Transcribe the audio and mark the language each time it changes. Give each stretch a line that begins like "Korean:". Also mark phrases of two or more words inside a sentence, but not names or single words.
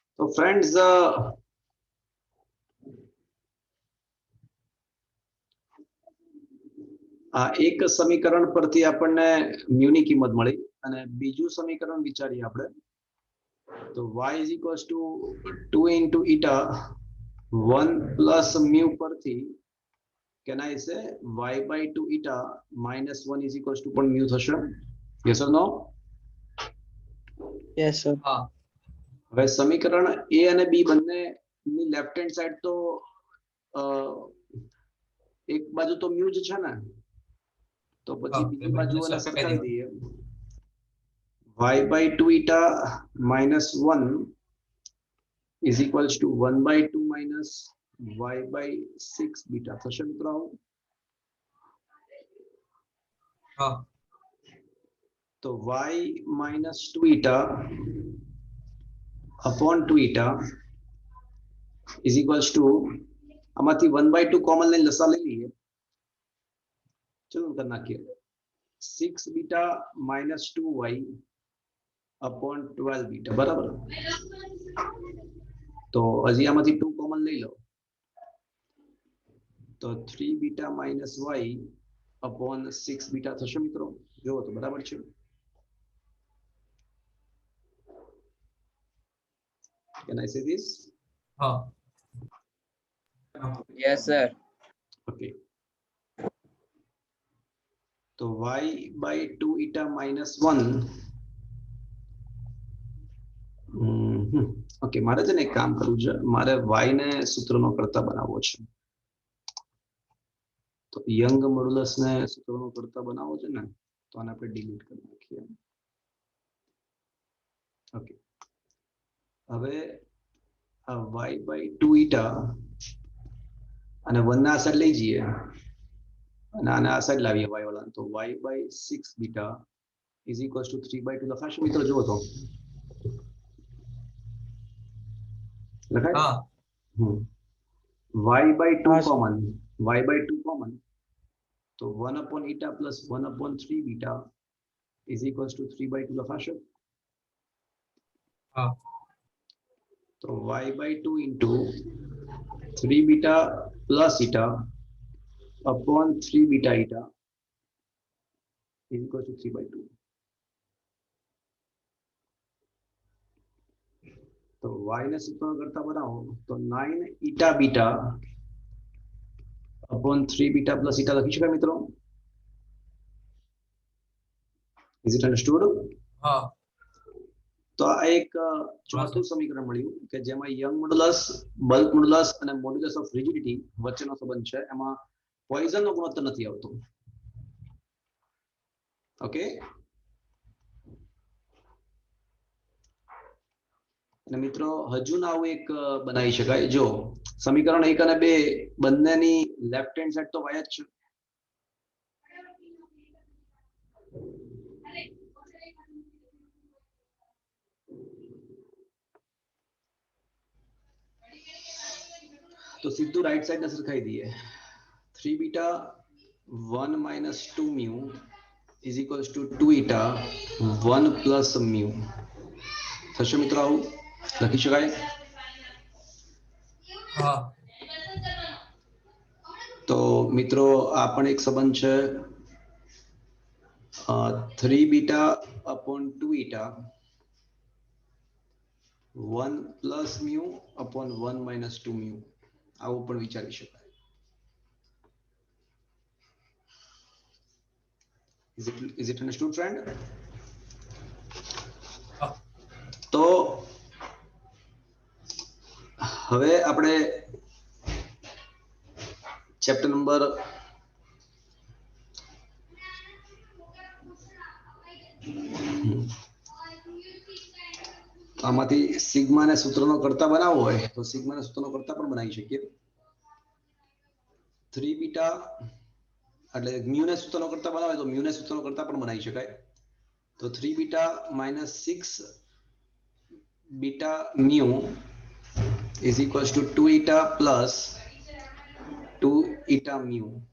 Gujarati: friends, આ એક સમીકરણ પરથી આપણને મ્યુ ની કિંમત મળી અને બીજું સમીકરણ વિચારીએ આપણે તો
English: y is equals to 2 into eta 1 plus mu
Gujarati: પરથી
English: can I say y by 2 eta minus 1 is equals to
Gujarati: પણ mu થશે?
English: Yes or no? Yes, sir.
Gujarati: હવે સમીકરણ a અને b બંને ની
English: left hand side
Gujarati: તો એક બાજુ તો mu જ છે ને, તો પછી બીજી બાજુ એને સરખાવી દઈએ.
English: y by 2 eta minus 1 is equals to 1 by 2 minus y by 6 beta
Gujarati: થશે મિત્રો? તો
English: y minus 2 eta upon 2 eta is equals to
Gujarati: આમાંથી 1 by 2 કોમન લઈને લસા લઈ લઈએ. ચલો કરી નાખીએ.
English: 6 beta minus 2y upon 12 beta બરાબર.
Gujarati: તો હજી આમાંથી 2 કોમન લઈ લો તો
English: 3 beta minus y upon 6 beta
Gujarati: થશે મિત્રો? જો તો બરાબર છે.
English: Can I say this? Yes, sir.
Gujarati: Okay. તો
English: y by 2 eta minus 1
Gujarati: ઓકે મારે છે ને એક કામ કરવું છે, મારે y ને સૂત્રનો કરતા બનાવવો છે. તો
English: Young modulus
Gujarati: ને સૂત્રનો કરતા બનાવવો છે ને, તો આને આપણે ડિલીટ કરી નાખીએ. ઓકે, હવે આ
English: y by 2 eta
Gujarati: અને 1 ના આ સાઈડ લઈ જઈએ અને આને આ સાઈડ લાવીએ y વાળા, તો
English: y by 6 beta is equals to 3 by 2
Gujarati: લખાશે મિત્રો? જુઓ તો લખાય.
English: y by 2 common, y by 2 common, તો 1 upon eta plus 1 upon 3 beta is equals to 3 by 2 લખાશે. તો y by 2 into 3 beta plus eta upon 3 beta eta is equals to 3 by 2.
Gujarati: તો y ને સૂત્ર કરતા બનાવો તો
English: 9 eta beta upon 3 beta plus eta
Gujarati: લખી શકાય મિત્રો?
English: Is it understood?
Gujarati: તો આ એક ચોથું સમીકરણ મળ્યું કે જેમાં
English: Young modulus, bulk modulus
Gujarati: અને
English: modulus of rigidity
Gujarati: વચ્ચેનો સંબંધ છે. એમાં પોઈઝન નો ગુણોત્તર નથી આવતો. ઓકે, અને મિત્રો હજુ ના આવું એક બનાવી શકાય. જો સમીકરણ 1 અને 2 બંનેની
English: left hand side
Gujarati: તો y જ છે. તો સીધું
English: right side
Gujarati: ને સરખાઈ દઈએ.
English: 3 beta 1 minus 2 mu is equals to 2 eta 1 plus mu
Gujarati: થશે મિત્રો? આવું લખી શકાય? તો મિત્રો આ પણ એક સંબંધ છે.
English: 3 beta upon 2 eta 1 plus mu upon 1 minus 2 mu
Gujarati: આવું પણ વિચારી શકાય.
English: Is it understood, friend?
Gujarati: તો હવે આપણે
English: chapter number
Gujarati: આમાંથી સિગ્મા ને સૂત્રનો કરતા બનાવવો હોય તો સિગ્મા ને સૂત્રનો કરતા પણ બનાવી શકીએ. 3 બીટા એટલે મ્યુ ને સૂત્રનો કરતા બનાવે તો મ્યુ ને સૂત્રનો કરતા પણ બનાવી શકાય.
English: તો 3 beta minus 6 beta mu is equals to 2 eta plus 2 eta mu.